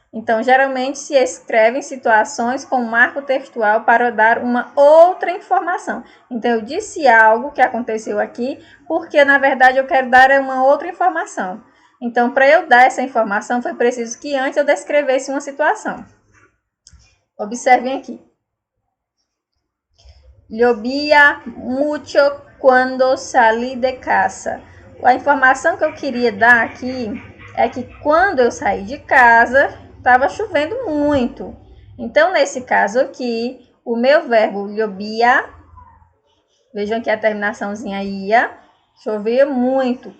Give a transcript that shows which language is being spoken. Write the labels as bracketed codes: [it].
[pt] Então, geralmente se escrevem situações com marco textual para dar uma outra informação. Então, eu disse algo que aconteceu aqui, porque na verdade eu quero dar uma outra informação. Então, para eu dar essa informação, foi preciso que antes eu descrevesse uma situação. Observem aqui. [es] Llovía mucho cuando salí de casa. [pt] A informação que eu queria dar aqui é que quando eu saí de casa, estava chovendo muito. Então, nesse caso aqui, o meu verbo llovía, vejam aqui a terminaçãozinha ia, chovia muito.